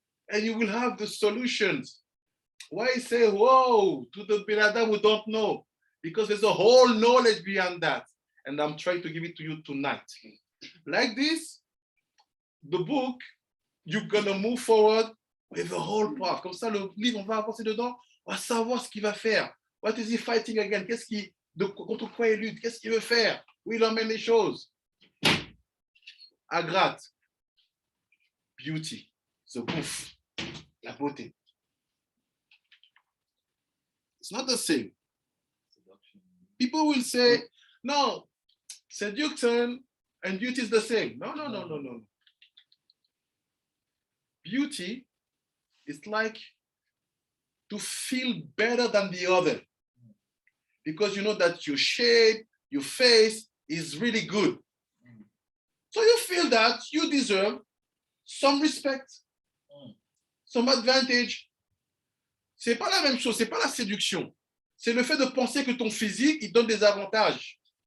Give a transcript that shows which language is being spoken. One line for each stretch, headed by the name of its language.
English: And you will have the solutions. Why say, whoa, to the Ben Adam who don't know? Because there's a whole knowledge beyond that. And I'm trying to give it to you tonight. Like this, the book, you're gonna move forward with the whole path.
French: Comme ça, le livre, on va avancer dedans, on va savoir ce qu'il va faire.
English: What is he fighting again?
French: Contre quoi il lutte? Qu'est-ce qu'il veut faire? Où il emmène les choses? Agrat, beauty, the bouffe, la beauté.
English: It's not the same. People will say, no, seduction and beauty is the same. No. Beauty is like to feel better than the other. Because you know that your shape, your face is really good. So you feel that you deserve some respect, some advantage.
French: C'est pas la même chose, c'est pas la séduction. C'est le fait de penser que ton physique, il donne des avantages.